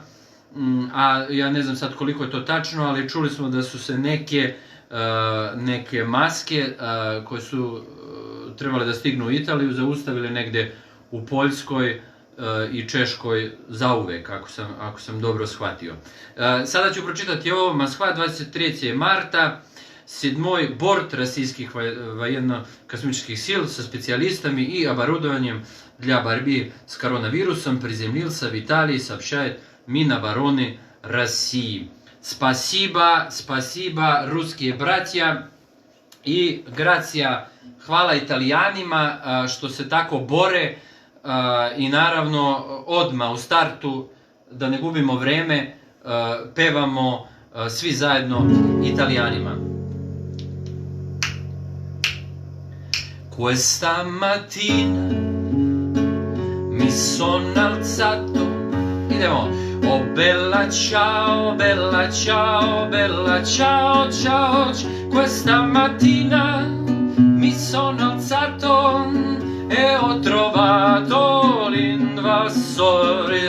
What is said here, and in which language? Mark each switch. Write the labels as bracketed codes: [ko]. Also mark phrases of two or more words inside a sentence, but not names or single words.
[sr] A ja ne znam sad koliko je to tačno, ali čuli smo da su se neke maske koje su trebale da stignu u Italiju zaustavile negde u Poljskoj i Češkoj zauvek, ako sam dobro shvatio. Sada ću pročitati ovo. [ru] Москва, 23 марта. 7-й борт российских военно-космических сил со специалистами и оборудованием для борьбы с коронавирусом приземлился в Италии, сообщает Минобороны России. Спасибо, русские братья. [sr] I gracija, hvala Italijanima što se tako bore i naravno odmah u startu, da ne gubimo vreme, pevamo svi zajedno Italijanima. [it] Questa mattina mi sono alzato, idemo. Oh bella ciao, bella ciao, bella ciao, ciao. Questa mattina mi sono alzato e ho trovato l'invasore.